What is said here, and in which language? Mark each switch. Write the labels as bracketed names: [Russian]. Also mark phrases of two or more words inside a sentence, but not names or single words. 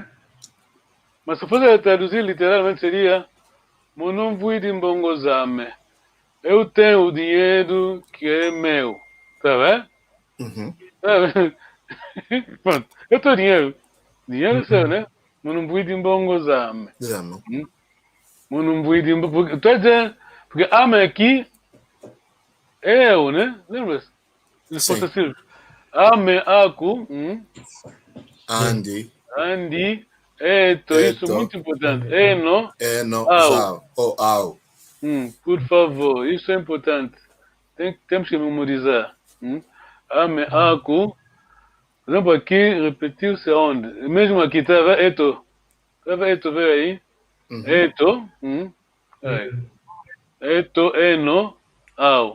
[Portuguese] Mas se fosse traduzir literalmente seria [Kongo] Monomvui Mbongozame. [Portuguese] Eu tenho o dinheiro que é meu. Tá vendo? Tá vendo? Pronto, eu tenho dinheiro. Dinheiro é seu, né? [Kongo] Monomvui Mbongozame. Zame. Monomvui Mbongozame. [Portuguese] Estou a dizer, porque ame aqui é eu, né? Lembra-se? Os possessivos. [Kongo] Ame aku. Andy. Andi. [Portuguese] Eto, isso é muito importante. [Kongo] Eno. Eno. Au. Zau. Ou au. [Portuguese] Por favor, isso é importante. Temos que memorizar. [Kongo] Ame aku. [Portuguese] Por exemplo, aqui repetiu-se aonde? Mesmo aqui, tá vendo? Eto. Tá vendo? Eto, vê aí. Eto. Aí. [Kongo] Eto, eno, au.